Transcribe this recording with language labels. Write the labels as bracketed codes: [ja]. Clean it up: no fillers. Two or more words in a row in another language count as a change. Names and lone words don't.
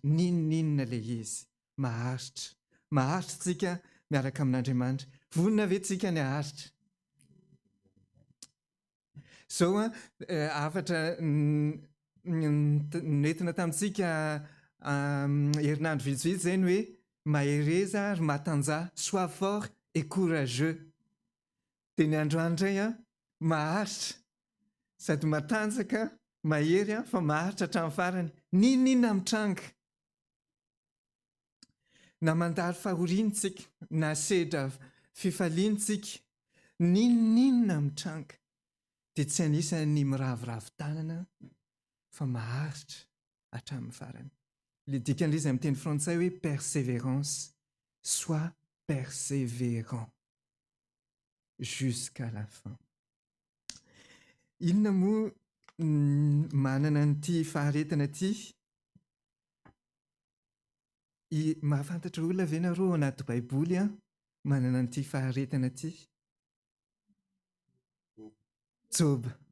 [mg] Ninona ilay izy maharitra. Maharitra tsika miaraka amin'Andriamanitra. Vonona ve tsika ny haharitra? Izao hafatra nentina tamintsika herinandro vitsivitsy izay ny hoe mahereza ary matanjah, [fr] sois fort et courageux. [mg] Dia ny androany indray maharitra sady matanjaka, mahery fa maharitra hatramin'ny farany. Ninona mitranga? Na mandalo fahoriantsika, na sedra fifaliantsika, ninona mitranga? Dia tsy anisan'ny miravoravo tanana fa maharitra hatramin'ny farany. Ilay dikan'izy amin'ny teny frantsay hoe [fr] persévérance, sois persévérant jusqu'à la fin. [mg] Inona moa manana an'ity faharetana ity? Mahafantatra olona ve nareo anaty Baiboly manana an'ity faharetana ity? Job.